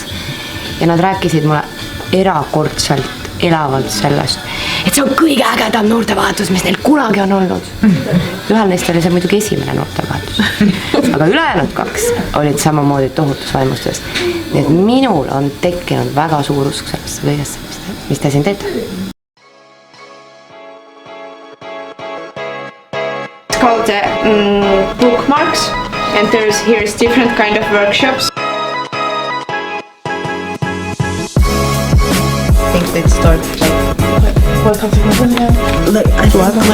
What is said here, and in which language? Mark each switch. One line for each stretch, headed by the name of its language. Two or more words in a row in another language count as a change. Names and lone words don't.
Estonian: Ja nad rääkisid mulle erakordselt elavalt sellest, et see on kõige ägedam noortevahetus, mis neil kunagi on olnud. Ühel neist oli see muidugi esimene noortevahetus. Aga ülejäänud 2 olid samamoodi tohutus vaimustes. Nii et minul on tekkinud väga suur usk sellest kõigest, mis te siin teete.
English: Called bookmarks, and here's different kind of workshops. I think they start like I love